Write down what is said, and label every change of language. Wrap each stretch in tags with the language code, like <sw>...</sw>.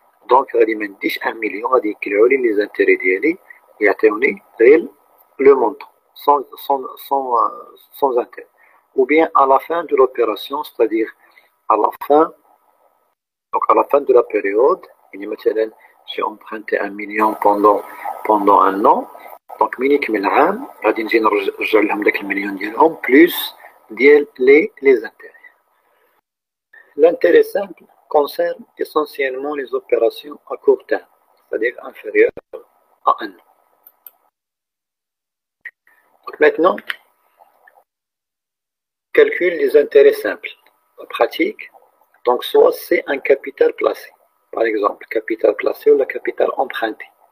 <fr>Donc, il me dit 1 million, les intérêts d'Yali, et le montant, sans intérêt. Ou bien à la fin de l'opération, c'est-à-dire à la fin de la période, j'ai emprunté 1 million pendant un an.</fr> <ar>Donc, minimum العام غادي نجي نرجع لهم داك المليون ديالهم plus ديال les intérêts.</ar> <fr>L'intérêt simple concerne essentiellement les opérations à court terme, c'est-à-dire inférieures à 1 an. Donc maintenant, calcul des intérêts simples. La pratique, donc soit c'est un capital placé, par exemple, capital placé ou le capital emprunté.</fr>